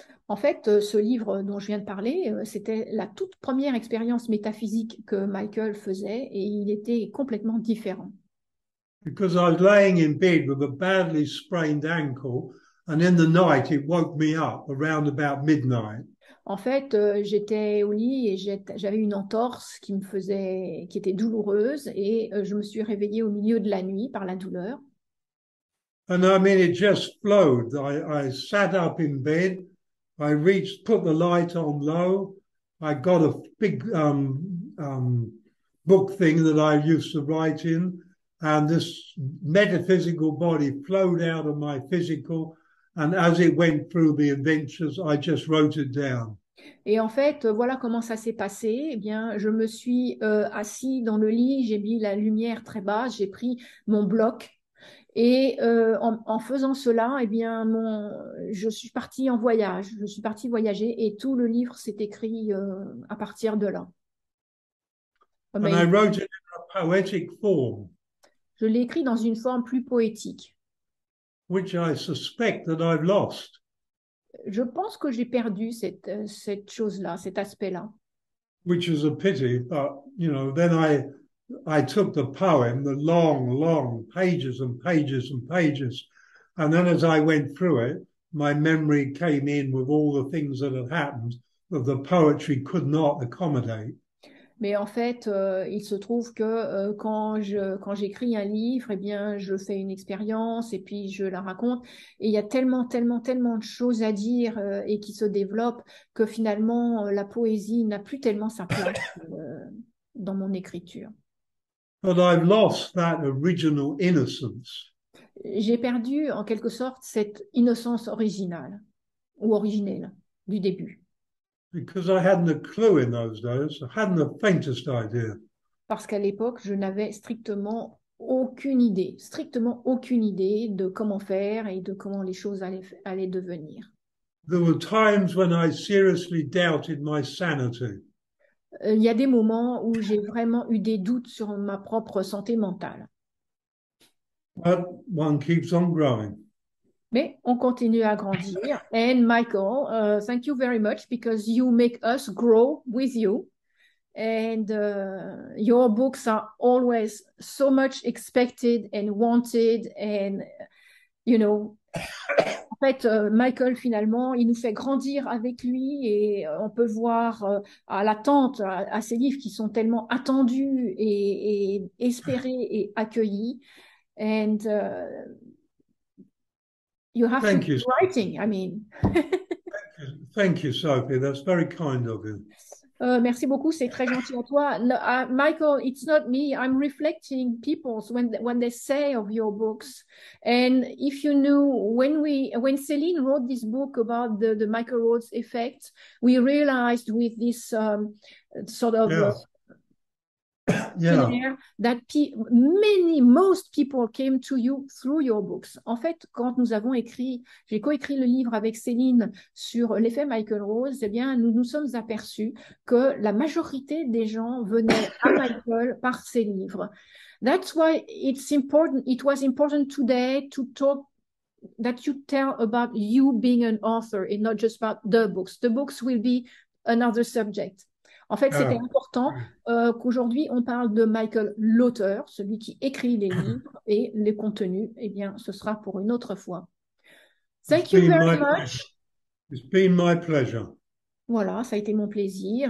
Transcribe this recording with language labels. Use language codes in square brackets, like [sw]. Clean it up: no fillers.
[fr] En fait, ce livre dont je viens de parler, c'était la toute première expérience métaphysique que Michael faisait et il était complètement différent. [en] Because I was laying in bed with a badly sprained ankle, and in the night it woke me up around about midnight. [fr] En fait, j'étais au lit et j'avais une entorse qui était douloureuse et je me suis réveillée au milieu de la nuit par la douleur. [en] And I mean, it just flowed. I sat up in bed. I put the light on low. I got a big book thing that I used to write in. And this metaphysical body flowed out of my physical. And as it went through the adventures, I just wrote it down. [fr] Et en fait, voilà comment ça s'est passé. Eh bien, je me suis assis dans le lit, j'ai mis la lumière très basse, j'ai pris mon bloc. Et en faisant cela, eh bien, je suis partie en voyage, je suis partie voyager et tout le livre s'est écrit à partir de là. [en] And I wrote it in a poetic form, [fr] Je l'ai écrit dans une forme plus poétique. [en] which I suspect that I've lost. [fr] Je pense que j'ai perdu cette chose-là, cet aspect-là. [en] Which is a pity, but you know, then I took the poem, the long pages and pages and pages, and then as I went through it, my memory came in with all the things that had happened that the poetry could not accommodate. [fr] Mais en fait, il se trouve que quand j'écris un livre, eh bien, je fais une expérience et puis je la raconte. Et il y a tellement de choses à dire et qui se développent que finalement, la poésie n'a plus tellement sa place dans mon écriture. [en] But I've lost that original innocence. [fr] J'ai perdu en quelque sorte cette innocence originale ou originelle du début. [en] Because I hadn't a clue in those days. I hadn't the faintest idea. [fr] Parce qu'à l'époque, je n'avais strictement aucune idée de comment faire et de comment les choses allaient devenir. [en] There were times when I seriously doubted my sanity. [fr] Il y a des moments où j'ai vraiment eu des doutes sur ma propre santé mentale. [en] But one keeps on growing. [fr] Mais on continue à grandir. [en] And Michael, thank you very much because you make us grow with you. And your books are always so much expected and wanted. And, you know, [fr] en fait, Michael, finalement, il nous fait grandir avec lui et on peut voir à l'attente, à ces livres qui sont tellement attendus et espérés et accueillis. And [en] You have to Thank keep you. writing. I mean. Thank you, Sophie. That's very kind of you. [fr] Merci beaucoup, c'est très gentil à toi. [en] No, Michael, it's not me. I'm reflecting people's when they say of your books. And if you knew when Céline wrote this book about the Michael Rhodes effect, we realized with this sort of Yeah. that most people came to you through your books. [fr] En fait, quand j'ai coécrit le livre avec Céline sur l'effet Michael Rose, eh bien, nous nous sommes aperçus que la majorité des gens venaient à Michael par ses livres. [en] That's why it was important today to talk that you tell about you being an author and not just about the books. The books will be another subject. [fr] En fait, c'était important qu'aujourd'hui, on parle de Michael, l'auteur, celui qui écrit les livres, et les contenus, eh bien, ce sera pour une autre fois. [en] Thank you very much. It's been my pleasure. [fr] Voilà, ça a été mon plaisir.